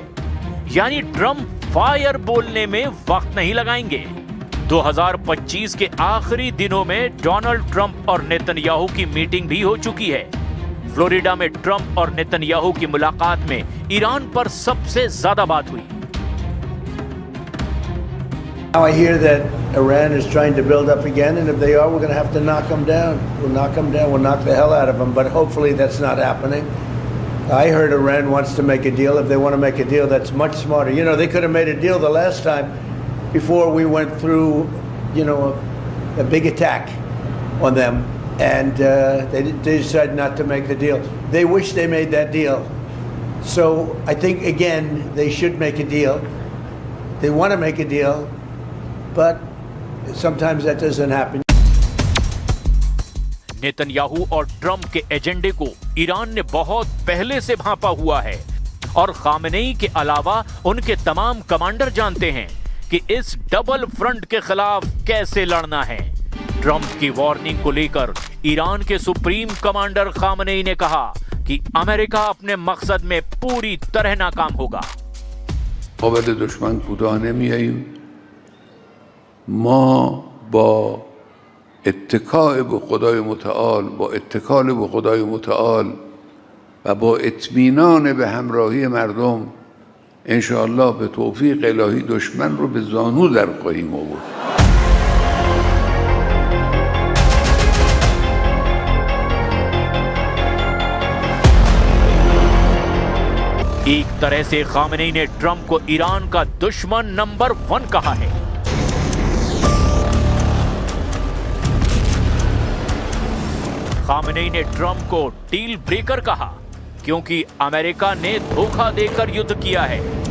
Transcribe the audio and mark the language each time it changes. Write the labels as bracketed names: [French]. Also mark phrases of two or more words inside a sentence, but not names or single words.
[Hindi] यानी ट्रंप फायर बोलने में वक्त नहीं लगाएंगे। 2025 के आखिरी दिनों में डोनाल्ड ट्रंप और नेतन्याहू की मीटिंग भी हो चुकी है। फ्लोरिडा में ट्रंप और नेतन्याहू की मुलाकात में ईरान पर सबसे ज्यादा बात हुई। [English] Now I hear that Iran is trying to build up again, and if they are, we're going to have to knock them down. We'll knock them down. We'll knock the hell out of them. But hopefully that's not happening. I heard Iran wants to make a deal. If they want to make a deal, that's much smarter. You know, they could have made a deal the last time before we went through, you know, a big attack on them. And they decided not to make the deal. They wish they made that deal. So I think, again, they should make a deal. They want to make a deal, but sometimes that doesn't happen. [Hindi] नेतन्याहू और ट्रंप के एजेंडे को ईरान ने बहुत पहले से भांपा हुआ है और खामेनेई के अलावा उनके तमाम कमांडर जानते हैं कि इस [English] double front [Hindi] के खिलाफ कैसे लड़ना है। ट्रंप की वार्निंग को लेकर ईरान के [English] supreme commander [Hindi] खामेनेई ने कहा कि अमेरिका अपने मकसद में पूरी तरह नाकाम होगा। [Persian] مقابل دشمن کوتاه نمیاییم. ما با اتکاء به خدای متعال، با اتکال به خدای متعال و با اطمینان به همراهی مردم انشاءالله به توفیق الهی دشمن رو به زانو در خواهیم آورد. [Hindi] एक तरह से खामेनेई ने ट्रंप को ईरान का दुश्मन नंबर 1 कहा है। खामेनेई ने ट्रंप को [English] deal breaker [Hindi] कहा क्योंकि अमेरिका ने धोखा देकर युद्ध किया है।